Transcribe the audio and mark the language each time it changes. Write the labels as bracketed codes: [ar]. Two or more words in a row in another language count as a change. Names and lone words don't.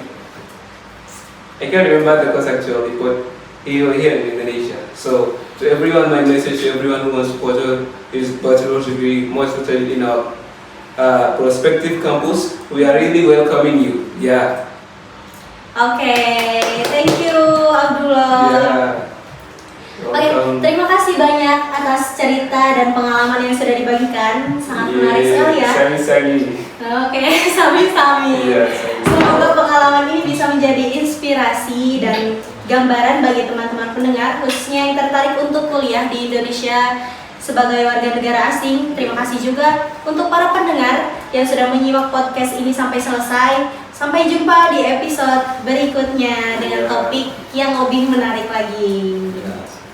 [en] I can't remember the course actually, but he was here in Indonesia. So to everyone, my message to everyone who wants to pursue his bachelor's degree, most especially in our prospective campus, we are really welcoming you. Yeah. Oke, thank you Abdullah. Yeah. [id] Oke, terima kasih banyak atas cerita dan pengalaman yang sudah dibagikan. Sangat menarik sekali ya. Sami-sami. Oke, sami-sami. Iya, sami-sami. Semoga pengalaman ini bisa menjadi inspirasi dan gambaran bagi teman-teman pendengar khususnya yang tertarik untuk kuliah di Indonesia sebagai warga negara asing. Terima kasih juga untuk para pendengar yang sudah menyimak podcast ini sampai selesai. Sampai jumpa di episode berikutnya dengan topik yang lebih menarik lagi.